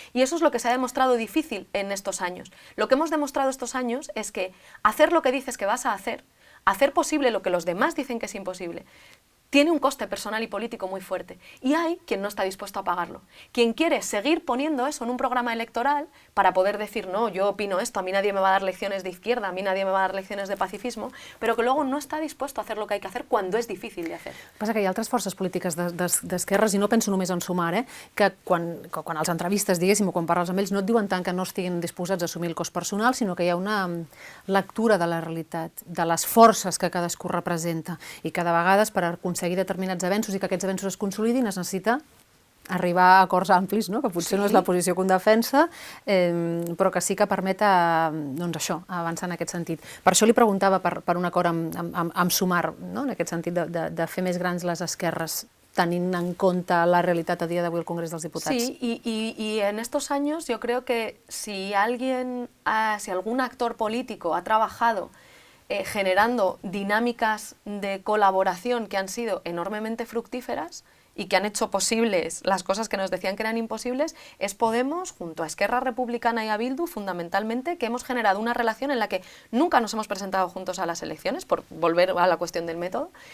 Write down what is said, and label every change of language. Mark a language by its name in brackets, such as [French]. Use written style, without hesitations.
[Spanish] Y eso es lo que se ha demostrado difícil en estos años. Lo que hemos demostrado estos años es que hacer lo que dices que vas a hacer posible lo que los demás dicen que es imposible, tiene un coste personal y político muy fuerte. Y hay quien no está dispuesto a pagarlo. Quien quiere seguir poniendo eso en un programa electoral para poder decir, no, yo opino esto, a mí nadie me va a dar lecciones de izquierda, a mí nadie me va a dar lecciones de pacifismo, però que luego no està dispuesto a hacer lo que hay que hacer cuando es difícil de hacer. [Catalan] Passa que hi ha altres forces polítiques d'esquerres, i no penso només en Sumar, que quan els entrevistes, diguéssim, o quan parles amb ells, no et diuen tant que no estiguin disposats a assumir el cost personal, sinó que hi ha una lectura de la realitat, de les forces que cadascú representa, i que de vegades per aconseguir determinats avenços i que aquests avenços es consolidin es necessita arribar a acords amplis, no? Que potser no és la posició que un defensa, però que sí que permet doncs això, avançar en aquest sentit. Per això li preguntava per un acord amb Sumar, no? En aquest sentit de fer més grans les esquerres, tenint en compte la realitat a dia d'avui al Congrés dels Diputats. [Spanish] Sí, y en estos años yo creo que si algún actor político ha trabajado generando dinámicas de colaboración que han sido enormemente fructíferas y que han hecho posibles las cosas que nos decían que eran imposibles, es Podemos, junto a Esquerra Republicana y a Bildu, fundamentalmente, que hemos generado una relación en la que nunca nos hemos presentado juntos a las elecciones, por volver a la cuestión del método,